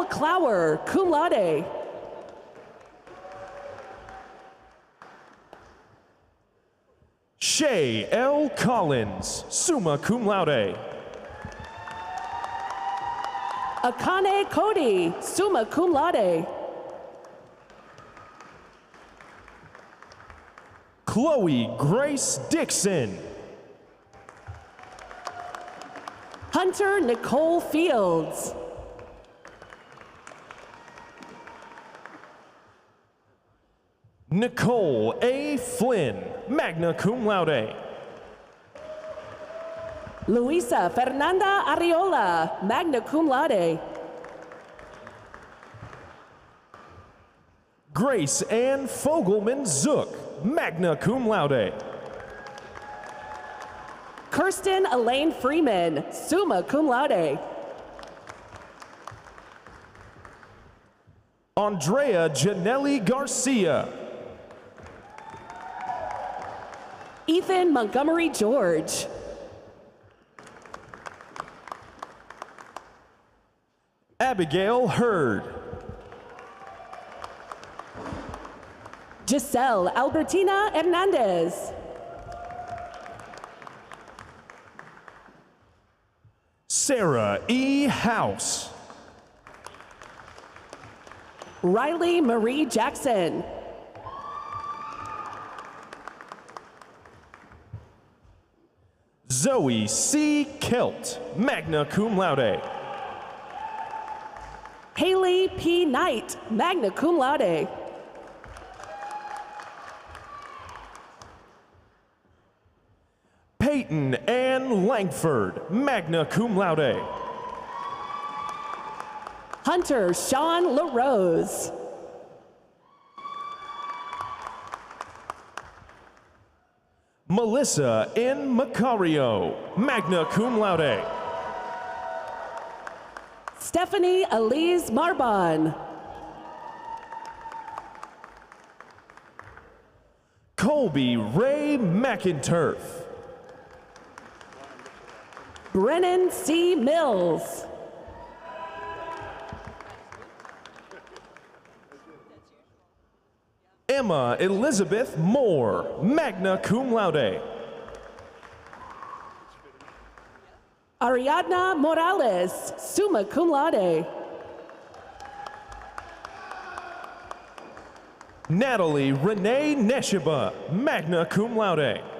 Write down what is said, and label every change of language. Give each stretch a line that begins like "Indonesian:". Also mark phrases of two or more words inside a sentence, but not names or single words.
English: Clower,
Latin: cum laude.
English: Shay L. Collins,
Latin: summa cum laude.
English: Akane Cody,
Latin: summa cum laude.
English: Chloe Grace Dixon. Hunter Nicole Fields. Nicole A. Flynn,
Latin: magna cum laude.
English: Luisa Fernanda Arriola,
Latin: magna cum laude.
English: Grace Ann Fogelman Zook,
Latin: magna cum laude.
English: Kirsten Elaine Freeman,
Latin: summa cum laude.
English: Andrea Janelli Garcia. Ethan Montgomery George. Abigail Hurd. Giselle Albertina Hernandez. Sarah E. House. Riley Marie Jackson. Zoe C. Kelt,
Latin: magna cum laude.
English: Haley P. Knight,
Latin: magna cum laude.
English: Peyton Ann Langford,
Latin: magna cum laude.
English: Hunter Sean LaRose. Melissa N. Macario,
Latin: magna cum laude.
English: Stephanie Elise Marbon. Colby Ray McInturf. Brennan C. Mills. Emma Elizabeth Moore,
Latin: magna cum laude.
English: Ariadna Morales,
Latin: summa cum laude.
English: Natalie Renee Neshiba,
Latin: magna cum laude.